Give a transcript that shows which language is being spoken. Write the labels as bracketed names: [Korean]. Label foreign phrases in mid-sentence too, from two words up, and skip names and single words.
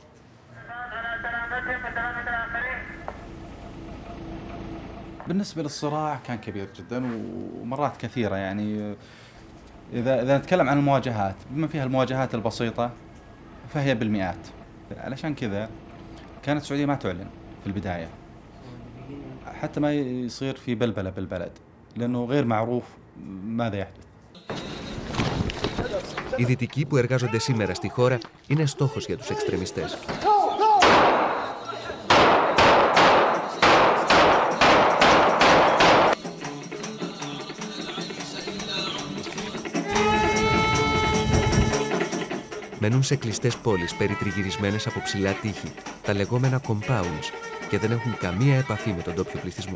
[Arabic] بالنسبة للصراع كان كبير جدا ومرات كثيرة، يعني إذا نتكلم عن المواجهات بما فيها المواجهات البسيطة فهي بالمئات. علشان كذا كانت السعودية ما تعلن في البداية حتى ما يصير في بلبلة بالبلد لأنه غير معروف ماذا يحدث. [Greek] Οι δυτικοί που εργάζονται σήμερα στη χώρα είναι στόχος για τους εξτρεμιστές. Μένουν σε κλειστές πόλεις περιτριγυρισμένες από ψηλά τείχη, τα λεγόμενα compounds, και δεν έχουν καμία επαφή με τον ντόπιο πληθυσμό.